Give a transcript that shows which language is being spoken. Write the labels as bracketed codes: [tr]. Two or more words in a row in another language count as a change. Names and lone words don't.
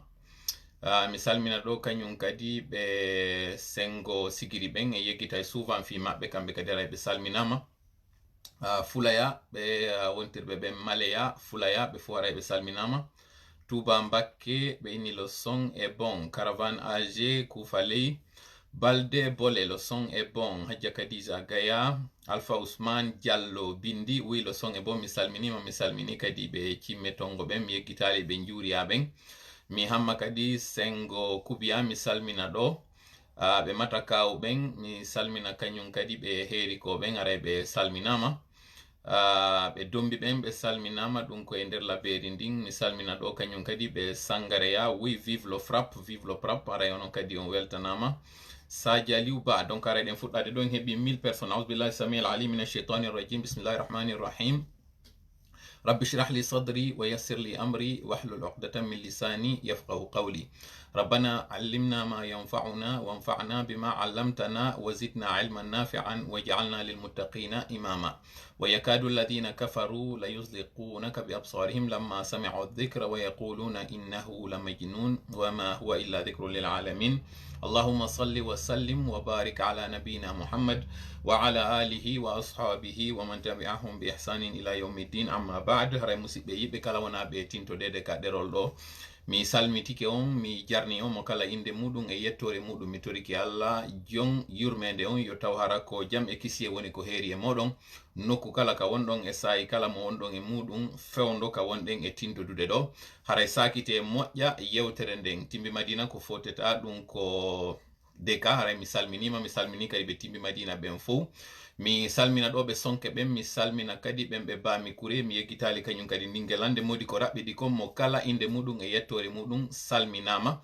[ff] Mi salmina ɗo kañum kadi ɓe sengo sigiri ɓen e yeggitay souvent fi maɓɓe kamɓe kadi aray ɓe salminama. Fulaya ɓe wontirɓe ɓe Maleya Fulaya ɓe fof aray ɓe salminama. [fr] Touba Mbakke [ff] ɓe inni [fr] le son est bon. Caravane AG Koufaley Balde Bole le son est bon. Hadja Khadija Gaya Alpha Ousmane Diallo Bindi oui le son est bon. [ff] Mi salmini kadi ɓe cimme tongo ɓen mi yeggitali ɓe njuriya ɓen. Mi hamma kadi sengo Kubiya mi salmina ɗo. Ɓe matakaw ɓen mi salmina kañum kadi ɓe heeriko ɓen aray ɓe salminama. Ɓe dombi ɓen ɓe salminama ɗum koye nder laberi ndin mi salmina ɗo kañum kadi ɓe Sangareya [fr] oui vive le frappe [ff] aray onon kadi on weltanama. Sadia Aliou Ba donc aray ɗen fuɗɗade ɗon heeɓi 1000 personnes. [ar] أعوذ بالله السميع العليم من الشيطان الرجيم بسم الله الرحمن الرحيم. رب اشرح لي صدري ويسر لي أمري واحلل عقدة من لساني يفقه قولي. ربنا علمنا ما ينفعنا وانفعنا بما علمتنا وزدنا علما نافعا واجعلنا للمتقين إماما. ويكاد الذين كفروا ليزلقونك بأبصارهم لما سمعوا الذكر ويقولون إنه لمجنون وما هو إلا ذكر للعالمين. اللهم صل وسلم وبارك على نبينا محمد وعلى آله وأصحابه ومن تبعهم بإحسان إلى يوم الدين. أما بعد [ff] هراي musidɓe yiɓe kala wona ɓe tintodede ka ɗerol ɗo mi salmitike on mi jarni on mo kala inde muɗum e yettore muɗum mi toriki Allah jon yurmede on yo taw hara ko jam e kisiye woni ko heeri e moɗon nokku kala ka wonɗon e sayi kala mo wonɗon e muɗum fewndo ka wonɗen e tintodude ɗo haray sakite e moƴƴa yewtere nden timbi madina ko foteta ɗum ko deka haray mi salmini kadi ɓe timbi madina ɓen fof mi salmina ɗo ɓe sonke ɓen mi salmina kadi ɓen ɓe bami kure mi yeggitali kañum kadi ndingelande modi ko raɓɓiɗi kon mo kala inde muɗum e yettore muɗum salminama.